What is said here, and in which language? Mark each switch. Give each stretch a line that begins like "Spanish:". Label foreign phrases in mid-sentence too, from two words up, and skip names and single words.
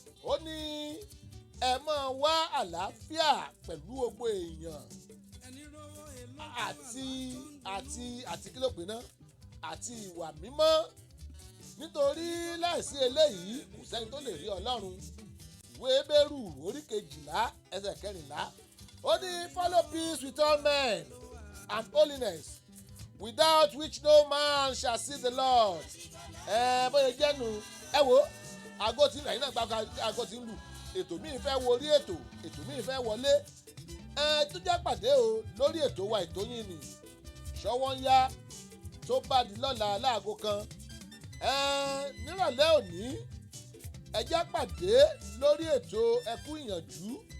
Yoruba: Ó ní, "Ẹ máa wá àlàáfíà pẹ̀lú gbogbo èèyàn àti, àti, àti kí ló pè ná? Àti ìwà mímọ́. Nítorí láìsí eléyìí, kò sẹ́ni tó lè rí Ọlọ́run." Ìwé Hébérù orí kejìlá, ẹsẹ̀ kẹrìnlá. Ó ní,
English: "Follow peace with all men and holiness, without which no man shall see the Lord."
Yoruba: Ẹ, bóyá jẹ́ nu. Ẹ wo, aago tí ń lù, ẹ̀yin náà gbàgbọ́ aago tí ń lù. Ètò míì fẹ́ wọ orí ètò, ètò míì fẹ́ wọlé. Ẹ, tó jẹ́ pàdé o, lórí ètò wa, ètò yín ni. Ṣọwọ́ ń yá, tó bá di lọ́la láago kan. Ẹ, nírọ̀lẹ́ òní, ẹ jẹ́ pàdé lórí ètò Ẹ kú ìyànjú.